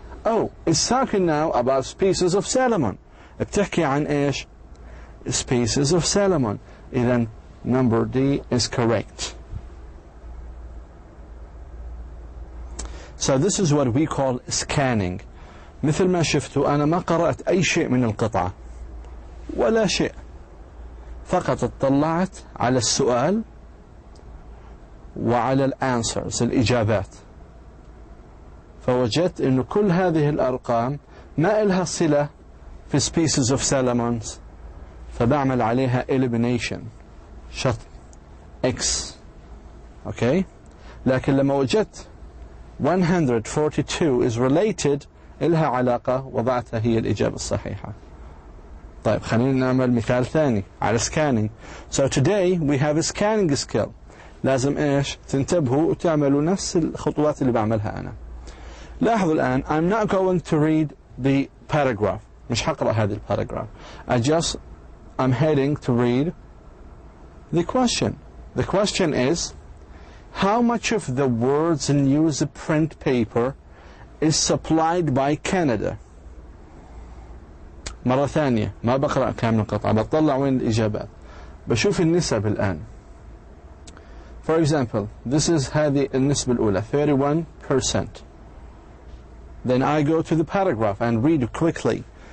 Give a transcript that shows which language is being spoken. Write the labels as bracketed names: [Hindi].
[English] Oh, it's talking now about species of salmon. [Arabic] بتحكي عن إيش؟ [English] Species of salmon. [Arabic] إذن number D is correct. [English] So this is what we call scanning. [Arabic] مثل ما شفتوا أنا ما قرأت أي شيء من القطعة ولا شيء، فقط اطلعت على السؤال وعلى الانسرز الإجابات، فوجدت أنه كل هذه الأرقام ما إلها صلة في species of salamanders، فبعمل عليها elimination شطب X. أوكي، لكن لما وجدت 142 [English] is related [Arabic] إلها علاقة وضعتها هي الإجابة الصحيحة. طيب خلينا نعمل مثال ثاني على scanning. [English] So today we have a scanning skill. [Arabic] لازم إيش تنتبهوا وتعملوا نفس الخطوات اللي بعملها أنا. لاحظوا الآن [English] I'm not going to read the paragraph. [Arabic] مش هقرأ هذه الباراجراف. [English] I'm heading to read the question. The question is, how much of the world's newsprint paper is supplied by Canada? [Arabic] مرة ثانية ما بقرأ كامل القطعة، بطلع وين الإجابات، بشوف النسب الآن. [English] For example, this is [Arabic] هذه النسبة الأولى [English] 31%. Then I go to the paragraph and read quickly.